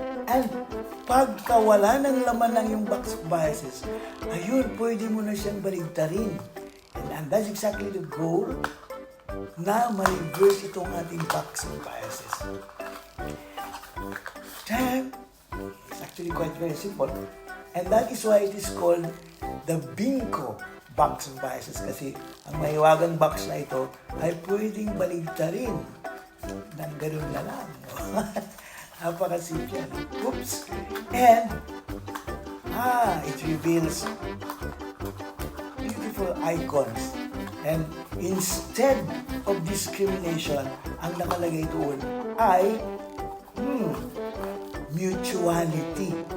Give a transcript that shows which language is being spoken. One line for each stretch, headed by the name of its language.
Filipino: And pagka wala ng laman ng yung box of biases, ayun, pwede mo na siyang baligtarin.
English: And that's exactly the goal
Filipino: na ma-reverse itong ating
English: box of biases. Then, it's actually quite very simple. And that is why it is called the Binko box of biases.
Filipino: Kasi ang mahiwagang box na ito ay pwedeng baligtarin ng ganun na lang. Napakasimple. Oops.
English: And, it reveals beautiful icons. And instead of discrimination,
Filipino: ang nakalagay doon ay
English: mutuality.